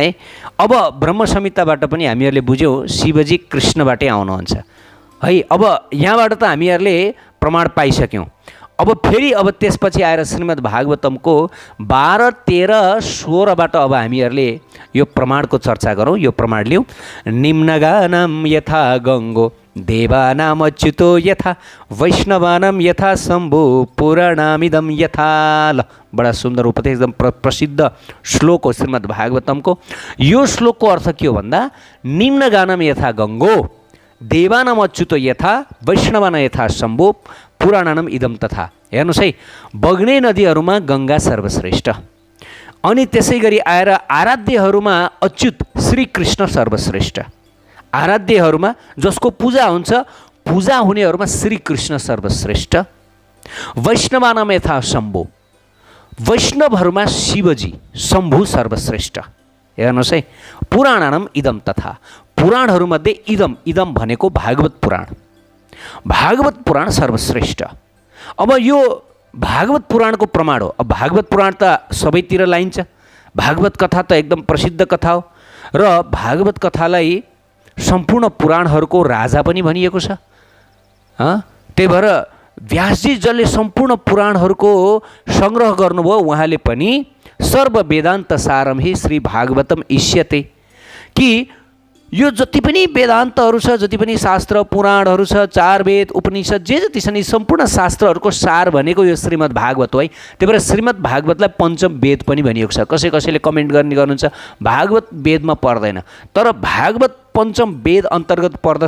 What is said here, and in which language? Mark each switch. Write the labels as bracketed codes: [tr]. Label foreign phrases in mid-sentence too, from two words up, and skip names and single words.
[ne] अब ब्रह्म संहिताबाट पनि हामीहरूले बुझ्यौँ शिवजी कृष्णबाटै आउनुहुन्छ है। अब यहाँबाट त हामीहरूले प्रमाण पाइसक्यौँ। अब फेरि अब त्यसपछि आएर श्रीमद् भागवतमको 12, 13, 16बाट अब हामीहरूले यो प्रमाणको चर्चा गरौँ, यो प्रमाण लिउँ। [sa] निम्नगानां यथा गङ्गो देवानाम अच्युतो यथा वैष्णवानां यथा शम्भो पुराणामिदं यथा। [ne] ल, बडा सुन्दर उपदेश, एकदम प्रसिद्ध श्लोक हो श्रीमद् भागवतमको। यो श्लोकको अर्थ के हो भन्दा [sa] निम्नगानां यथा गङ्गो देवानाम अच्युतो यथा वैष्णवानां यथा शम्भो पुराणानाम इदम तथा। [ne] हेर्नुहोस् है, बग्ने नदीहरूमा गङ्गा सर्वश्रेष्ठ, अनि त्यसै गरी आएर आराध्यहरूमा अच्युत श्रीकृष्ण सर्वश्रेष्ठ। आराध्यहरूमा जसको पूजा हुन्छ, पूजा हुनेहरूमा श्रीकृष्ण सर्वश्रेष्ठ। [sa] वैष्णवानाम यथा शम्भो, [ne] वैष्णवहरूमा शिवजी शम्भु सर्वश्रेष्ठ। हेर्नुहोस् है, [sa] पुराणानाम इदम तथा, [ne] पुराणहरूमध्ये इदम, इदम भनेको भागवत पुराण, भागवत पुराण सर्वश्रेष्ठ। अब यो भागवत पुराणको प्रमाण हो। अब भागवत पुराण त सबैतिर लाइन्छ, भागवत कथा त एकदम प्रसिद्ध कथा हो र भागवत कथालाई सम्पूर्ण पुराणहरूको राजा पनि भनिएको छ। त्यही भएर व्यासजी जसले सम्पूर्ण पुराणहरूको सङ्ग्रह गर्नुभयो, उहाँले पनि [sa] सर्व वेदान्त सारम हि श्री भागवतम इष्यते, [ne] कि यो जति पनि वेदान्तहरू छ, जति पनि शास्त्र पुराणहरू छ, 4 वेद उपनिषद जे जति छन्, यी सम्पूर्ण शास्त्रहरूको सार भनेको यो श्रीमद् भागवत हो है। त्यही भएर श्रीमद् भागवतलाई पञ्चम वेद पनि भनिएको छ। कसैले कमेन्ट गर्नुहुन्छ भागवत वेदमा पर्दैन, तर भागवत पञ्चम वेद अन्तर्गत पर्दछ।